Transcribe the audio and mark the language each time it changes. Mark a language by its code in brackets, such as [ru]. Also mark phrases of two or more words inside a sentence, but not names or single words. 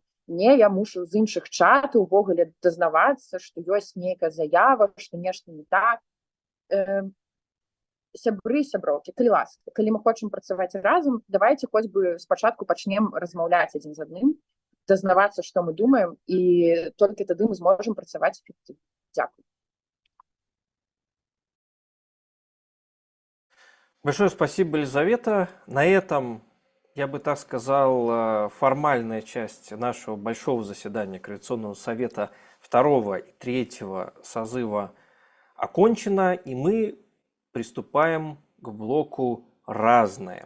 [be] Не, я мушу з іншых чатаў увогуле дазнавацца, што ёсць нейкая заява, што нешта не так. Сябры, сяброўкі, калі ласка, калі мы хочам працаваць разам, давайте хоць бы спачатку пачнем размаўляць адзін з адным, дазнавацца, што мы думаем, і толькі тады мы зможам працаваць эфектыўна. Дзякуй. [ru] Большое спасибо, Елизавета. На этом, я бы так сказал, формальная часть нашего большого заседания Координационного совета 2 и 3 созыва окончена, и мы приступаем к блоку «Разное».